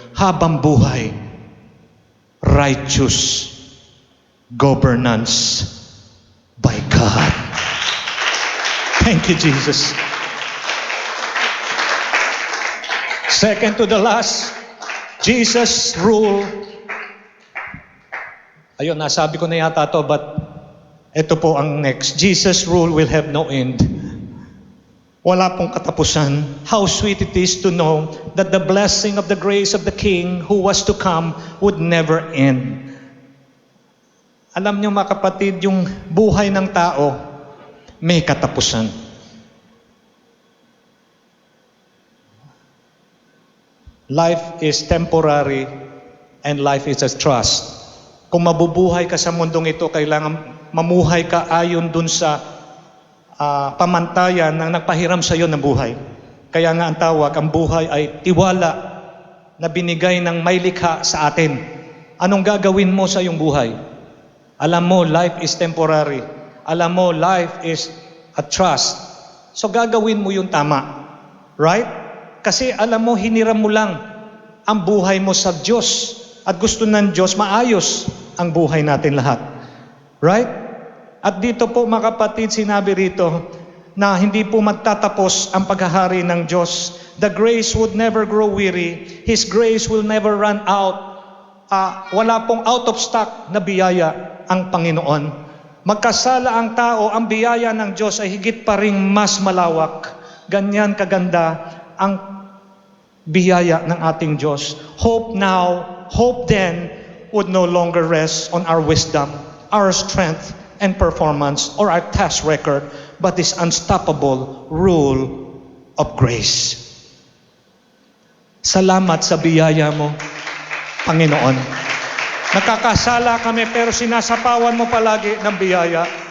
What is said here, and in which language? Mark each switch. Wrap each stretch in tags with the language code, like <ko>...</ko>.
<tl>Habang buhay,</tl> <en>righteous governance by God. Thank you, Jesus. Second to the last, Jesus rule.</en> <tl>Ayun, nasabi ko na yata to, but ito po ang next.</tl> <en>Jesus rule will have no end.</en> <tl>Wala pong katapusan.</tl> <en>How sweet it is to know that the blessing of the grace of the King who was to come would never end.</en> <tl>Alam niyo mga kapatid, yung buhay ng tao may katapusan.</tl> <en>Life is temporary and life is a trust.</en> <tl>Kung mabubuhay ka sa mundong ito, kailangan mamuhay ka ayon dun sa pamantayan ng nagpahiram sa iyo ng buhay. Kaya nga ang tawag, ang buhay ay tiwala na binigay ng may likha sa atin. Anong gagawin mo sa iyong buhay? Alam mo,</tl> <en>life is temporary.</en> <tl>Alam mo,</tl> <en>life is a trust.</en> <tl>So gagawin mo yung tama. Right? Kasi alam mo, hiniram mo lang ang buhay mo sa Diyos. At gusto ng Diyos, maayos ang buhay natin lahat. Right? At dito po mga kapatid, sinabi rito na hindi po magtatapos ang paghahari ng Diyos.</tl> <en>The grace would never grow weary. His grace will never run out.</en> <tl>Wala pong</tl> <en>out of stock</en> <tl>na biyaya ang Panginoon. Magkasala ang tao, ang biyaya ng Diyos ay higit pa ring mas malawak. Ganyan kaganda ang biyaya ng ating Diyos.</tl> <en>Hope now, hope then would no longer rest on our wisdom, our strength, and performance, or our task record, but this unstoppable rule of grace.</en> <tl>Salamat sa biyaya mo, Panginoon. Nakakasala kami pero sinasapawan mo palagi ng biyaya.</tl>